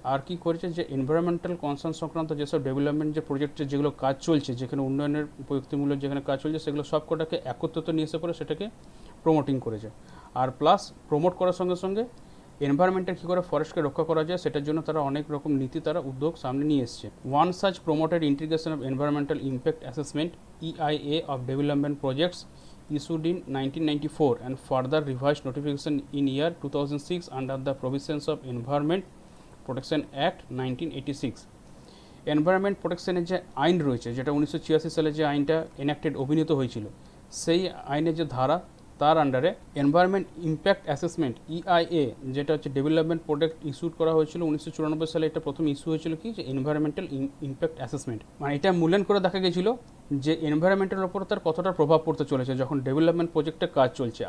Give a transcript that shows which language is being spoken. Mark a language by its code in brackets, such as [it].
[bn] আর কি করেছে যে এনভায়রনমেন্টাল কনসার্ন সংক্রান্ত যেসব ডেভেলপমেন্ট যে প্রজেক্টের যেগুলো কাজ চলছে, যেখানে উন্নয়নের প্রযুক্তিমূলক যেখানে কাজ চলছে, সেগুলো সব কটাকে একত্রিত নিয়ে এসে পরে সেটাকে প্রমোটিং করেছে। আর প্লাস প্রমোট করার সঙ্গে সঙ্গে এনভায়রনমেন্টের কী করে ফরেস্টকে রক্ষা করা যায় সেটার জন্য তারা অনেক রকম নীতি তারা উদ্যোগ সামনে নিয়ে এসছে। [en] One such promoted integration of environmental impact assessment EIA of development projects issued in 1994 and further revised notification in year 2006 under the provisions of Environment Protection Act 1986। [bn] Environment প্রোটেকশনের যে আইন রয়েছে, যেটা 1986 সালে যে আইনটা এনাক্টেড অভিনীত হয়েছিল, সেই আইনের যে ধারা তার আন্ডারে এনভায়রনমেন্ট ইম্প্যাক্ট অ্যাসেসমেন্ট EIA, যেটা হচ্ছে ডেভেলপমেন্ট প্রোডাক্ট ইস্যুড করা হয়েছিল 1994 সালে। এটা প্রথম ইস্যু হয়েছিল কি যে এনভায়রনমেন্টাল ইম্প্যাক্ট অ্যাসেসমেন্ট, এটা মূল্যায়ন করে দেখা গেছিলো যে এনভায়রনমেন্টের ওপর তার কতটা প্রভাব পড়তে চলেছে যখন ডেভেলপমেন্ট প্রজেক্টে কাজ চলছে।